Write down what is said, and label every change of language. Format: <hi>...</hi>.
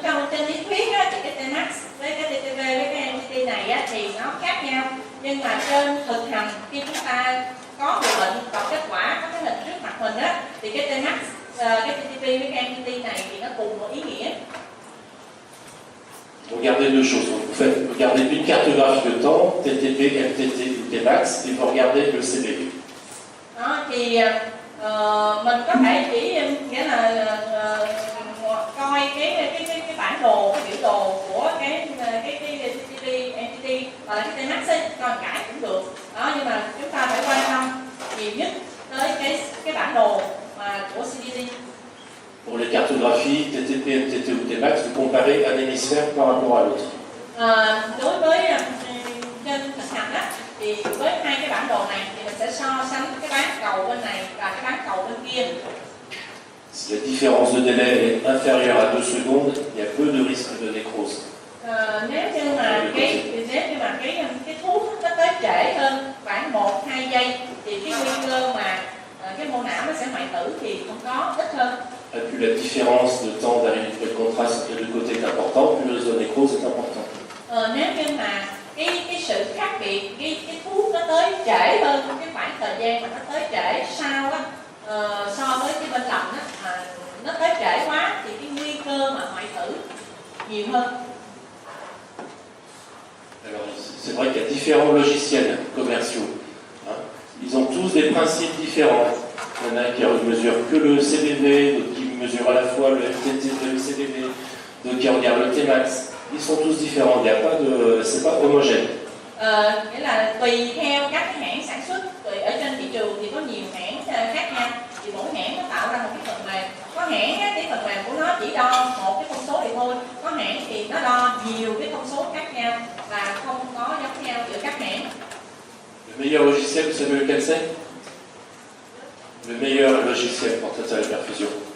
<vi>Trên lý thuyết thì cái T-max với cái TTP với cái MTT này thì nó khác nhau, nhưng mà trên thực hành khi chúng ta có người bệnh và kết quả có cái hình trước mặt mình thì cái T-max, cái TTP với cái MTT này thì nó cùng một ý nghĩa.</vi> <fr>Vous regardez deux choses. Donc, vous regardez une cartographie de temps, TTP, MTT ou Tmax, et vous regardez le CBV.</fr> <vi>Đó, thì mình có thể chỉ nghĩa là coi cái bản đồ, cái biểu đồ của cái CTP, MTT và cái Tmax ấy, coi cái cũng được. Đó, nhưng mà chúng ta phải quan tâm nhiều nhất tới cái bản đồ mà của CTP.</vi> <fr>Pour les cartographies, TTP, MTT ou Tmax, vous comparez un hémisphère par rapport à l'autre.</fr> <vi>Đối với trên thực hành á, thì với hai cái bản đồ này thì mình sẽ so sánh cái bán cầu bên này và cái bán cầu bên kia.</vi> <fr>Si la différence de délai est inférieure à 2 secondes, il y a peu de risque de nécrose.</fr> <vi>Nếu như mà cái thuốc nó tới trễ hơn khoảng 1-2 giây thì cái nguy cơ mà cái mô não nó sẽ hoại tử thì không có, ít hơn.</vi> <fr>Et plus la différence de temps d'arrivée de contraste entre les deux côtés est importante, plus le risque de nécrose est important.</fr> <vi>Nếu như mà cái sự khác biệt, cái thuốc nó tới trễ hơn, cái khoảng thời gian mà nó tới trễ sau á, so với cái bên lầm á, nó tới trễ quá thì cái nguy cơ mà hoại tử nhiều hơn.</vi> <fr>Alors, c'est vrai qu'il y a différents logiciels commerciaux. Ils ont tous des principes différents. Il y en a qui ne mesurent que le CBV, d'autres qui mesurent à la fois le MTT et le CBV, d'autres qui regardent le Tmax. Ils sont tous différents, il n'y a pas de, c'est pas homogène.</fr> <vi>Nghĩa là tùy theo các hãng sản xuất, ở trên thị trường thì có nhiều hãng khác nhau, thì mỗi hãng nó tạo ra một cái phần mềm. Có hãng cái phần mềm của nó chỉ đo một cái thông số thì thôi, có hãng thì nó đo nhiều cái thông số khác nhau và không có giống nhau giữa các hãng.</vi> <fr>Le meilleur logiciel, vous savez lequel c'est? Le meilleur logiciel pour traiter la perfusion.</fr>